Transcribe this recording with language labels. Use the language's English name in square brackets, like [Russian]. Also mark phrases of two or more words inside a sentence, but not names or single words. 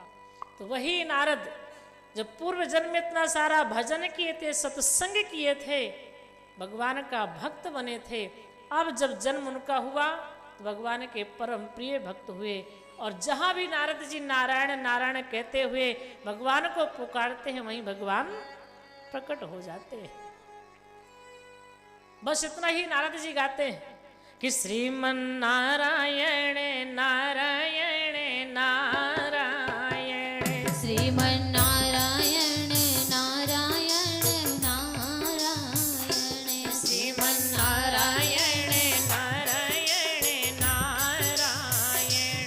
[Hindi] तो वही नारद जब पूर्व जन्म में इतना सारा भजन किए थे, सत्संग किए थे, भगवान का भक्त बने थे, अब जब जन्म उनका हुआ तो भगवान के परम प्रिय भक्त हुए। और जहां भी नारद जी नारायण नारायण कहते हुए भगवान को पुकारते हैं, वहीं भगवान प्रकट हो जाते हैं। बस इतना ही नारद जी गाते हैं कि श्रीमन नारायण नारायण नारायण, श्रीमन नारायण नारायण नारायण, श्रीमन नारायण नारायण नारायण,